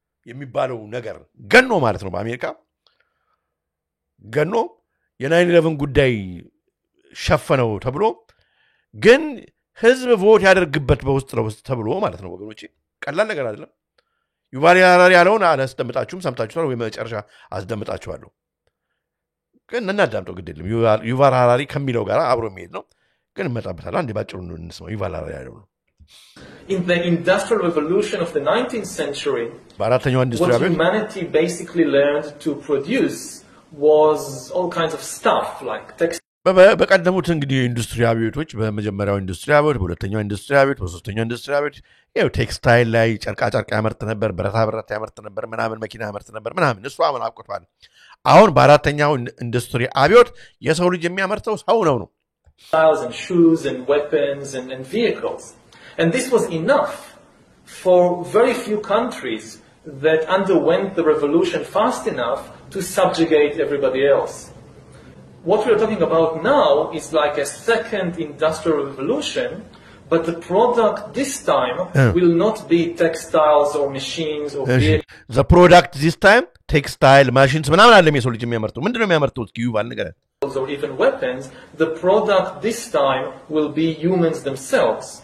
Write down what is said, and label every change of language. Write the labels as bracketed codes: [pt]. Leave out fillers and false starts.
[am] የሚባለው ነገር ገኖ ማለት ነው በአሜሪካ ገኖ የ9/11 ጉዳይ ሸፈነው ተብሎ ግን ህዝብ ቮት ያደርግበት በውስጥ ለውስጥ ተብሎ ማለት ነው ወገኖቼ ቀላል ነገር አይደለም ዩቫል ሃራሪ ያለውን አላስደምጣችሁም ሰምታችኋል ወይ መጨረሻ አስደምጣችኋለሁ ግን እናዳምጠው ግድ የለም ዩቫል ሃራሪ ከሚለው ጋር አብሮ የሚሄድ ነው ግን መጣበታል አንዴ ባጭሩ እንስማው ዩቫል ሃራሪ ያለው ነው [en] In the industrial revolution of the 19th century, what humanity basically learned to produce was all kinds of stuff like textiles. [am] በቀደሙት እንግዲህ ኢንዱስትሪ አብዮቶች በመጀመሪያው ኢንዱስትሪ አብዮት በሁለተኛው ኢንዱስትሪ አብዮት በሶስተኛው ኢንዱስትሪ አብዮት ያው ቴክስታይል ላይ ጨርቃ ያመርት ነበር ብረታ ብረት ያመርት ነበር ምናምን መኪና ያመርት ነበር ምናምን እሱ አሁን አብቅቷል አሁን በአራተኛው ኢንዱስትሪ አብዮት የሰው ልጅ የሚያመርተው ሰው ነው [en] and shoes and weapons and vehicles. And this was enough for very few countries that underwent the revolution fast enough to subjugate everybody else. What we're talking about now is like a second industrial revolution, but the product this time will not be textiles or machines or vehicles. The product this time, textile, machines, [am] ምናምን አይደለም የሰው ልጅ የሚያመርተው ምንድነው የሚያመርተው እስኪ ዩቫል ንገረን [en] or even weapons, the product this time will be humans themselves.